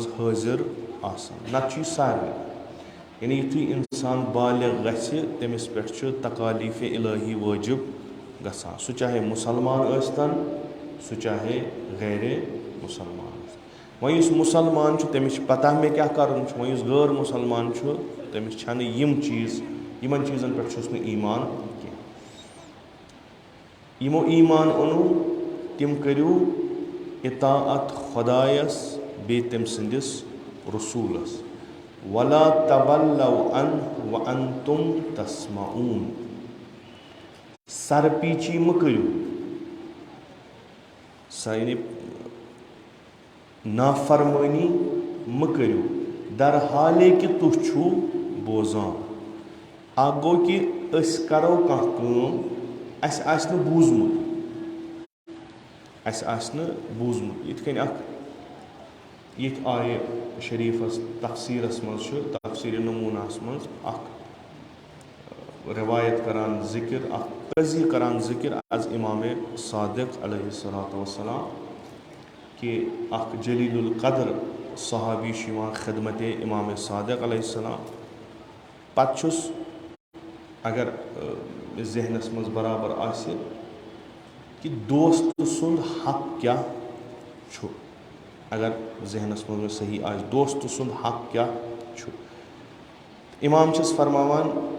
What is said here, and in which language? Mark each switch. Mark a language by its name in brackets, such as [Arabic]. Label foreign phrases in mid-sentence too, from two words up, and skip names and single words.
[Kashmiri] حٲضِر آسان نتہٕ چھُ یہِ سارنٕے یعنی یُتھُے اِنسان بالغ گژھِ تٔمِس پٮ۪ٹھ چھُ تقالیٖفِ الہی وٲجِب گژھان سُہ چاہے مُسلمان ٲسۍتن سُہ چاہے غیرِ مُسلمان ٲسۍتن وۄنۍ یُس مُسلمان چھُ تٔمِس چھِ پتہ مےٚ کیاہ کرُن چھُ وۄنۍ یُس غٲر مُسلمان چھُ تٔمِس چھنہٕ یِم چیٖز یِمن چیٖزن پٮ۪ٹھ چھُس نہٕ ایٖمان کینٛہہ یِمو ایٖمان اوٚنوٗ تِم کٔرِو اطاعت خۄدایس بیٚیہِ تٔمۍ سٕنٛدِس رسوٗلس [Arabic] وَلا تَوَلَّوْا عَنْهُ وَأَنْتُمْ تَسْمَعُونَ [Kashmiri] سرپیٖچی مہٕ کٔرِو یعنی نافرمٲنی مہٕ کٔرِو درحالے کہِ تُہۍ چھُو بوزان اکھ گوٚو کہِ أسۍ کرو کانٛہہ کٲم اَسہِ آسہِ نہٕ بوٗزمُت یِتھ کٔنۍ اکھ ییٚتہِ آیہِ شریٖفس تفسیٖرس منٛز چھُ تفسیٖرِ نموٗناہس منٛز اکھ رِوایت کران ذِکر اکھ قضیہ کران ذِکر از امامِ صادق [Arabic] علیہ الصلوۃ والسلام [Kashmiri] کہِ اکھ جلیٖل القدر صحابی چھُ یِوان خدمتِ امامِ صادق [Arabic] علیہ السلام [Kashmiri] پتہٕ چھُس اگر ذہنس منٛز برابر آسہِ کہِ دوست سُنٛد حق کیاہ چھُ اگر ذہنس منٛز مےٚ صحیح آسہِ دوست سُنٛد حق کیاہ چھُ اِمام چھِس فرماوان